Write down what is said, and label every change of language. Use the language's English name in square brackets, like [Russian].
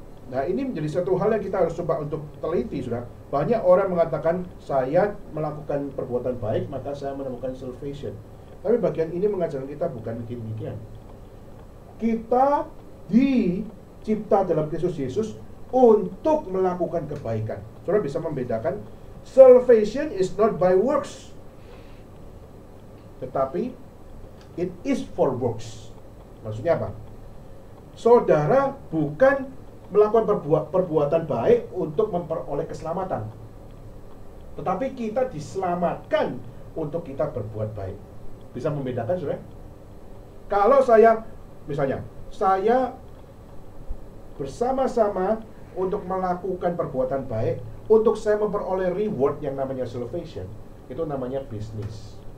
[Indonesian] Nah, ini menjadi satu hal yang kita harus coba untuk teliti, saudara. Banyak orang mengatakan saya melakukan perbuatan baik maka saya menemukan salvation. Tapi bagian ini mengajarkan kita bukan demikian. Kita dicipta dalam Kristus Yesus untuk melakukan kebaikan. Saudara bisa membedakan, [English] salvation is not by works, [Indonesian] tetapi [English] it is for works. [Indonesian] Maksudnya apa? Saudara bukan melakukan perbuatan baik untuk memperoleh keselamatan, tetapi kita diselamatkan untuk kita berbuat baik. Bisa membedakan, saudara? Kalau saya, misalnya, saya bersama-sama untuk melakukan perbuatan baik, untuk saya memperoleh reward yang namanya salvation, itu namanya bisnis.